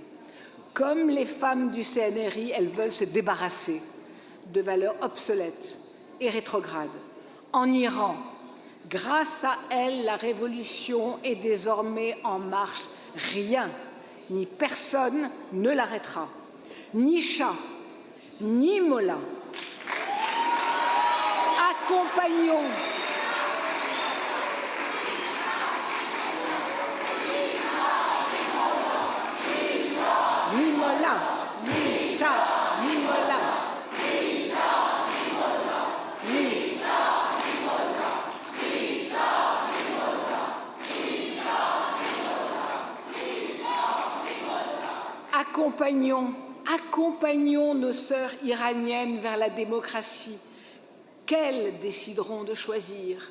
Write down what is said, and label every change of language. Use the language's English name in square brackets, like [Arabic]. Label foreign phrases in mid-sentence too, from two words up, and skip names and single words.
[French] Comme les femmes du CNRI, elles veulent se débarrasser de valeurs obsolètes et rétrogrades. En Iran, grâce à elles, la révolution est désormais en marche. Rien ni personne ne l'arrêtera. Ni Shah, ni Mollah. Accompagnons ni Mollah, ni Shah, ni Mollah. Accompagnons nos sœurs iraniennes vers la démocratie qu'elles décideront de choisir.